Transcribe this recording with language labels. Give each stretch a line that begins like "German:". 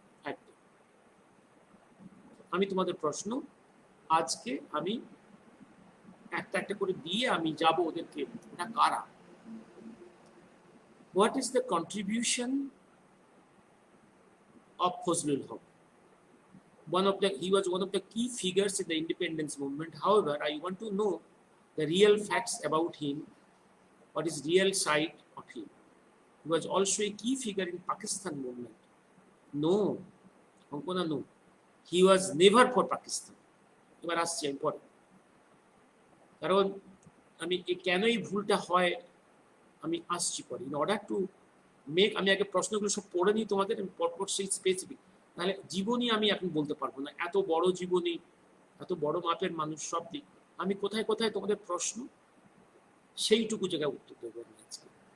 Bangla: একদম আমি তোমাদের প্রশ্ন আজকে আমি একটা একটা করে দিয়ে আমি যাব ওদেরকে, এটা কারা,
English: What is the contribution of Fazlul Huq? He was one of the key figures in the independence movement. However, I want to know the real facts about him, what is real side of him. He was also a key figure in Pakistan movement. No, Ankona, no. He was never for Pakistan.
Bangla: এবার আসছি আমি পরে, কারণ আমি কেন এই ভুলটা হয় আমি আসছি পরে।
English: in order to make,
Bangla: আমি আগে প্রশ্নগুলো সব পড়ে নিই তোমাদের, আমি পরপর সেই স্পেসিফিক, তাহলে জীবনী আমি এখন বলতে পারবো না, এত বড় জীবনী, এত বড় মাপের মানুষ, সব দিক আমি কোথায় কোথায় তোমাদের প্রশ্ন সেইটুকু জায়গায় উত্তর দেবো আমি আজকে।